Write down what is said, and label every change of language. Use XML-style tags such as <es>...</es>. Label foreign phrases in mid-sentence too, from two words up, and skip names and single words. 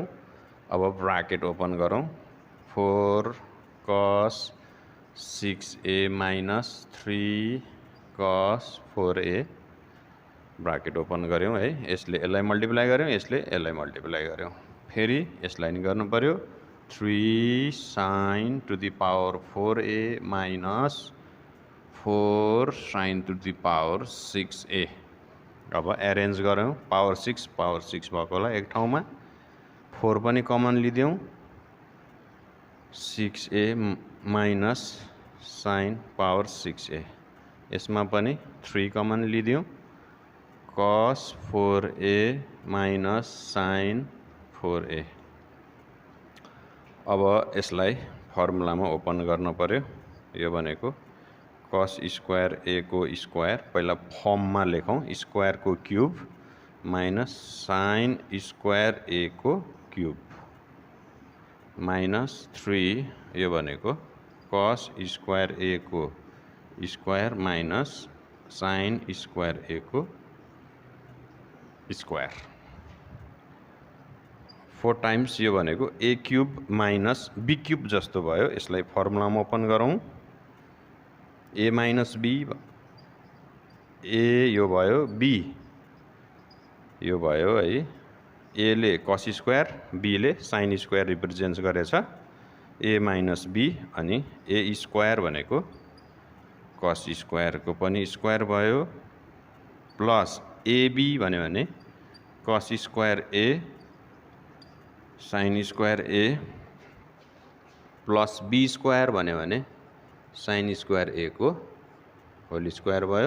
<ne>अब</ne> <en>bracket open</en> <ne>गरौँ। 4 cos 6A माइनस 3 cos 4A ब्राकेट ओपन गऱ्यौँ है। यसले यसलाई मल्टिप्लाई गऱ्यौँ, यसले यसलाई मल्टिप्लाई गऱ्यौँ। फेरि यसलाई नि गर्नु पर्यो।</ne> <en>3 sin to the power 4A minus 4 sin to the power 6A.</en> <ne>अब एरेन्ज गरौँ। पावर 6 भएकोलाई एक ठाउँमा, 4 पनि कमन लिदिउँ।</ne> <en>6A minus sin power 6A.</en> <ne>यसमा पनि 3 कमन लिदिउँ।</ne> <en>cos 4A minus sin 4A.</en> <ne>अब यसलाई फर्मुलामा ओपन गर्नु पर्यो। यो भनेको</ne> <en>cos square A</en> <ne>को स्क्वायर, पहिला फर्ममा लेखौँ, स्क्वायर को</ne> <en>cube minus sin square A</en> <ne>को क्यूब माइनस 3, यो भनेको</ne> <en>cos square A</en> <ne>को स्क्वायर</ne> <en>minus sin square A</en> <ne>को स्क्वायर 4 टाइम्स, यो भनेको</ne> <en>A cube minus B cube</en> <ne>जस्तो भयो। यसलाई फर्मुलामा ओपन गरौँ।</ne> <en>A minus B,</en> <ne>A यो भयो, B यो भयो है। A ले</ne> <en>cos square,</en> <ne>B ले</ne> <en>sin square</en> <ne>रिप्रेजेन्ट गरेछ।</ne> <en>A minus B,</en> <ne>अनि</ne> <en>A square</en> <ne>भनेको</ne> <en>cos square</en> <ne>को पनि स्क्वायर भयो,</ne> <en>plus AB</en> <ne>भन्यो भने</ne> <en>cos square A sin square A plus B square</en> <ne>भन्यो भने</ne> <en>sin square A</en> <ne>को</ne> <en>whole square</en> <ne>भयो।</ne>